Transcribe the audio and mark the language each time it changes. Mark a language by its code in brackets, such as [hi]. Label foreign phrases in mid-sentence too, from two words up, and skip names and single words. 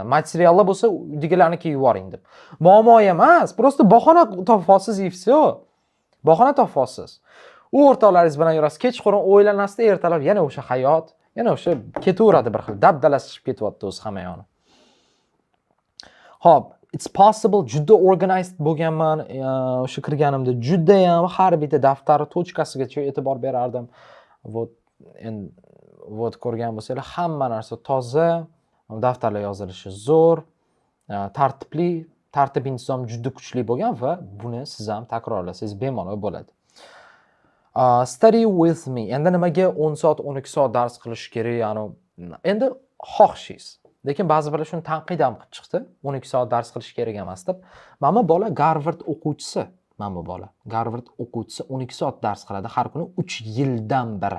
[uz] Materiallar bo'lsa uydagilarnikiga yuboring deb. Muammo emas, просто bahona topasiz [ru] и всё. [uz] Bahona topasiz. U o'rtoqlaringiz bilan yurasiz, kechqurun o'ylanasizda, ertalab yana o'sha hayot, yana o'sha ketaveradi bir xil dabdalashib ketyapti o'zi hamma yoni. Xo'p, [en] it's possible [uz] juda organized bo'lganman, o'sha kirganimda juda ham har bitta daftari tochkasigacha e'tibor berardim. Vot ko'rgan bo'lsanglar, hamma narsa toza, daftarlar yozilishi zo'r, tartibli, tartib intizom juda kuchli bo'lgan va buni siz ham takrorlasangiz bemalol bo'ladi. [en] Study with me. [uz] Endi nimaga 10 soat, 12 soat dars qilish kerak? Ya'ni endi xohishingiz. Lekin ba'zi birlar shuni tanqid ham qilib chiqdi. 12 soat dars qilish kerak emas deb. Mana bola Harvard o'quvchisi, mana bola Harvard o'quvchisi 12 soat dars qiladi har kuni 3 yildan beri.